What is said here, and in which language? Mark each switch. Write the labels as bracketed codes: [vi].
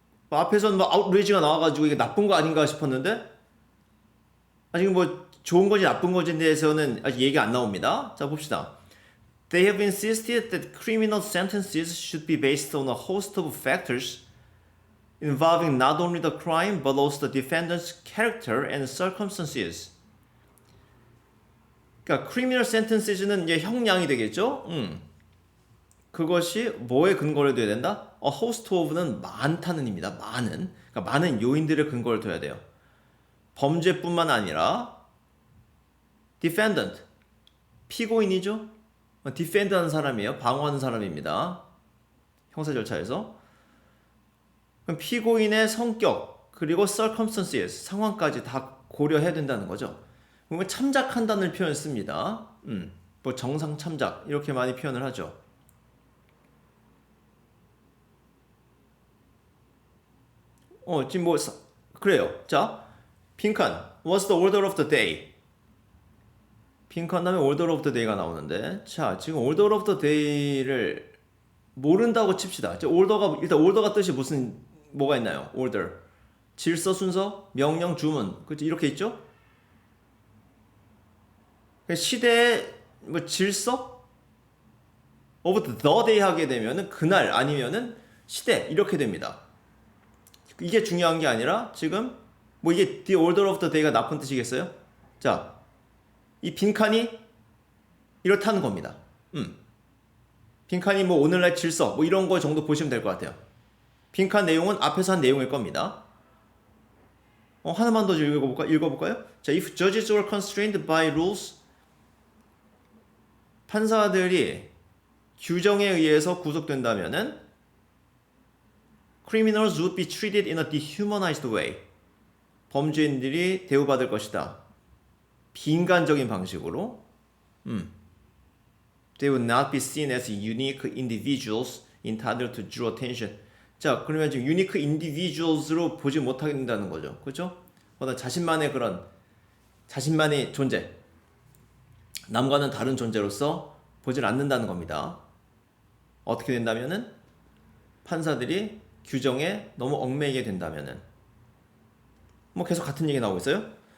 [ko] 앞에서는 뭐 outrage가 나와가지고 이게 나쁜 거 아닌가 싶었는데, 아직 뭐 좋은 건지 나쁜 건지에 대해서는 아직 얘기가 안 나옵니다. 자, 봅시다. [en] They have insisted that criminal sentences should be based on a host of factors involving not only the crime but also the defendant's character and circumstances. [ko] 그러니까 criminal sentences는 이제 형량이 되겠죠? 그것이 뭐에 근거를 둬야 된다? A host of는 많다는 입니다. 많은. 그러니까 많은 요인들의 근거를 둬야 돼요. 범죄뿐만 아니라 defendant, 피고인이죠. defend 하는 사람이에요. 방어하는 사람입니다. 형사 절차에서. 그럼 피고인의 성격, 그리고 circumstances, 상황까지 다 고려해야 된다는 거죠. 그러면 참작한다는 표현을 씁니다. 뭐 정상 참작 이렇게 많이 표현을 하죠. 지금 뭐 그래요. 자, 빈칸, [en] what's the order of the day? [ko] 빈칸 다음에 order of the day가 나오는데, 자, 지금 order of the day를 모른다고 칩시다. 일단 order가 뜻이 뭐가 있나요? order. 질서, 순서, 명령, 주문. 그렇죠? 이렇게 있죠? 시대의 뭐 질서? of the day 하게 되면은 그날 아니면은 시대 이렇게 됩니다. 이게 중요한 게 아니라 지금 뭐 이게 the order of the day가 나쁜 뜻이겠어요? 자, 이 빈칸이 이렇다는 겁니다. 빈칸이 뭐 오늘날 질서 뭐 이런 거 정도 보시면 될 것 같아요. 빈칸 내용은 앞에서 한 내용일 겁니다. 하나만 더 읽어볼까요? [en] 자, if judges were constrained by rules, [ko] 판사들이 규정에 의해서 구속된다면은 [en] criminals would be treated in a dehumanized way. [ko] 범죄인들이 대우받을 것이다. 비인간적인 방식으로. [en] They would not be seen as unique individuals entitled to due attention. [ko] 자, 그러면 지금 unique individuals로 보지 못하게 된다는 거죠. 그렇죠? 어떤 자신만의 존재, 남과는 다른 존재로서 보질 않는다는 겁니다. 어떻게 된다면은 판사들이 규정에 너무 얽매이게 된다면은 뭐 계속 같은 얘기 나오고 있어요.